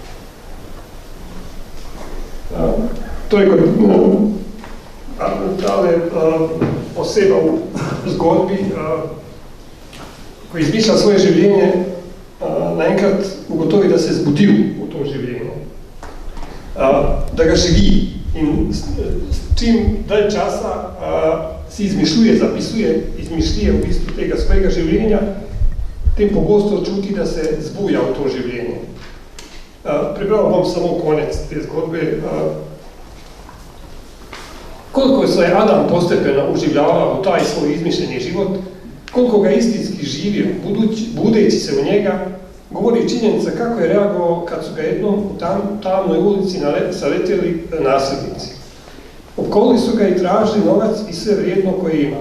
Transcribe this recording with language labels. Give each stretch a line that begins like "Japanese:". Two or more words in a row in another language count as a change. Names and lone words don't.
Slovenian: Torej, kot tale oseba v zgodbi, ko izmišlja svoje življenje, naenkrat ugotovi, da se je zbudil v to življenje, da ga živi in čim dalj časa si izmišljuje, zapisuje, izmišljuje v bistvu tega svojega življenja, tem pogosto čuti, da se zbuja v to življenje. Prebral bom samo konec te zgodbe.
Bosnian: Koliko se je Adam postepeno uživljava v taj svoj izmišljeni život, koliko ga istinski živio, budeći se u njega, govori činjenica kako je reagovao kad su ga jednom u tamnoj ulici saletili nasljednici. Opkolili su ga i tražili novac i sve vrijedno koje ima.